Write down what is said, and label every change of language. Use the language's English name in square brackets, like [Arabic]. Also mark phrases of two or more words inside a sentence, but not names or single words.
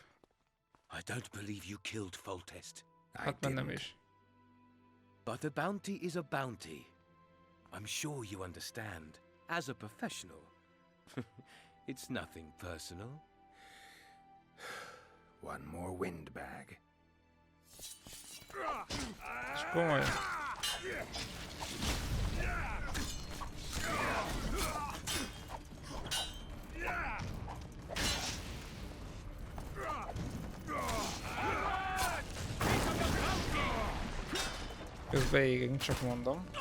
[English] I don't believe you killed Foltest. [Hungarian] Hát már nem is. [English] But a bounty is a bounty. I'm sure you understand. As a professional. It's nothing personal. One more windbag. [Hungarian] És komoly. Közben égünk, csak mondom.